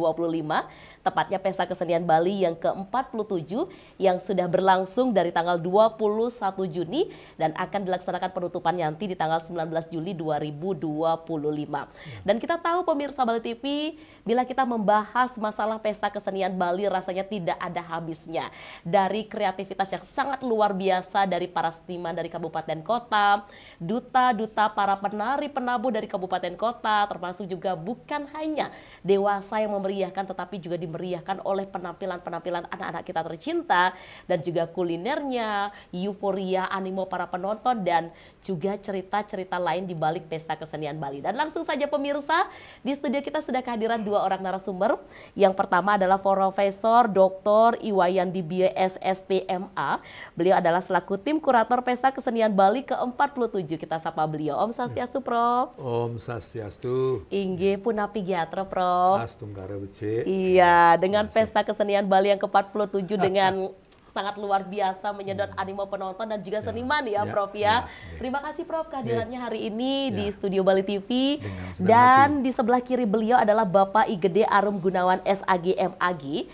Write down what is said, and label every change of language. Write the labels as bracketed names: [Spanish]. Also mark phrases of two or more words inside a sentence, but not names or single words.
[Indonesian] Tepatnya Pesta Kesenian Bali yang ke-47 yang sudah berlangsung dari tanggal 21 Juni dan akan dilaksanakan penutupan nanti di tanggal 19 Juli 2025. Dan kita tahu pemirsa Bali TV, bila kita membahas masalah Pesta Kesenian Bali rasanya tidak ada habisnya. Dari kreativitas yang sangat luar biasa dari para seniman dari kabupaten kota, duta-duta para penari penabuh dari kabupaten kota, termasuk juga bukan hanya dewasa yang memeriahkan tetapi juga dimeriahkan oleh penampilan-penampilan anak-anak kita tercinta dan juga kulinernya, euforia, animo para penonton dan juga cerita-cerita lain di balik Pesta Kesenian Bali. Dan langsung saja pemirsa, di studio kita sudah kehadiran dua orang narasumber. Yang pertama adalah Profesor Dr. Iwayan Dibie SSTMA. Beliau adalah selaku tim kurator Pesta Kesenian Bali ke-47. Kita sapa beliau. [Balinese] Om Swastiastu, Prof. Om Swastiastu. Inggih punapi giatra, Prof. Astunggara Bece. [Indonesian] Iya, dengan Pesta Kesenian Bali yang ke-47 dengan sangat luar biasa menyedot animo penonton dan juga seniman ya Prof ya. Terima kasih Prof kehadirannya hari ini di Studio Bali TV. Dan di sebelah kiri beliau adalah Bapak Igede Arum Gunawan SAG MAG.